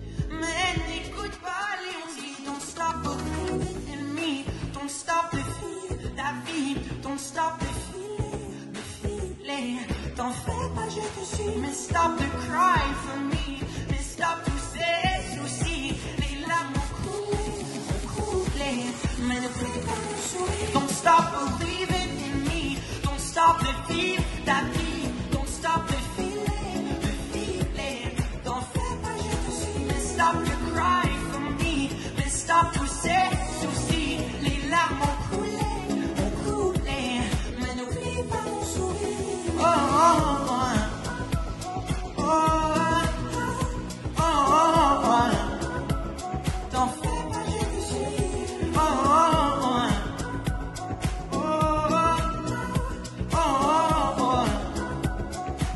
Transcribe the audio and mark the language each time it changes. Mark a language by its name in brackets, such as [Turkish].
[French] Mais n'écoute pas les on dit [English] don't stop believing in me, don't stop the feel, [French] la vie, [English] don't stop the feeling. [French] T'en fais pas, je te suis, mais [English] stop the cry for me, [French] mais stop tous ces soucis, les larmes ont coulé. Mais ne plie pas mon sourire. [English] Don't stop believing in me. Don't stop the feel, [French] la vie. [English] Don't stop the feeling. [French] T'en fais pas, je te suis. [English] Mais stop your cry for me. [French] Mais stop tous ces soucis. Les larmes ont coulé. Mais n'oublie pas mon sourire. Oh, oh, oh. Oh, oh, oh, oh. T'en fais pas, je te suis. Oh, oh, oh.